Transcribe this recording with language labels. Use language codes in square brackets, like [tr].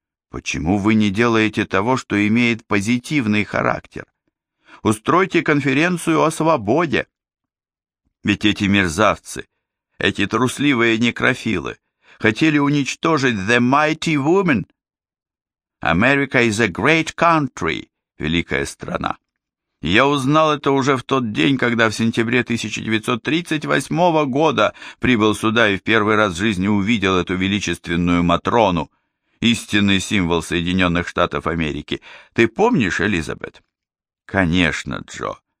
[ru] Почему вы не делаете того, что имеет позитивный характер? Устройте конференцию о свободе. Ведь эти мерзавцы, эти трусливые некрофилы, хотели уничтожить The Mighty Woman. [en] America is a great country, [ru] великая страна. Я узнал это уже в тот день, когда в сентябре 1938 года прибыл сюда и в первый раз в жизни увидел эту величественную Матрону, истинный символ Соединенных Штатов Америки. Ты помнишь, Элизабет? Конечно, Джо.